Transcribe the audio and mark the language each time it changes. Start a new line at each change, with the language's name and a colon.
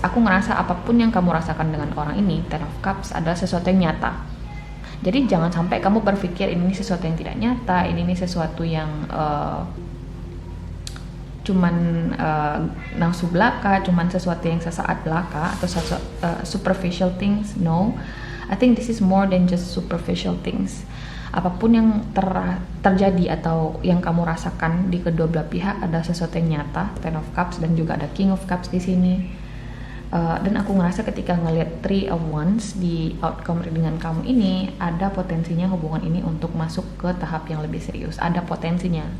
Indonesian: Aku ngerasa apapun yang kamu rasakan dengan orang ini, Ten of Cups adalah sesuatu yang nyata. Jadi jangan sampai kamu berpikir ini sesuatu yang tidak nyata, ini sesuatu yang cuman nafsu belaka, cuman sesuatu yang sesaat belaka atau superficial things.
English: No, I think this is more than just superficial things.
Indonesian: Apapun yang terjadi atau yang kamu rasakan di kedua belah pihak ada sesuatu yang nyata, Ten of Cups, dan juga ada King of Cups di sini. Dan aku ngerasa ketika ngeliat Three of Wands di outcome dengan kamu ini, ada potensinya hubungan ini untuk masuk ke tahap yang lebih serius. Ada potensinya.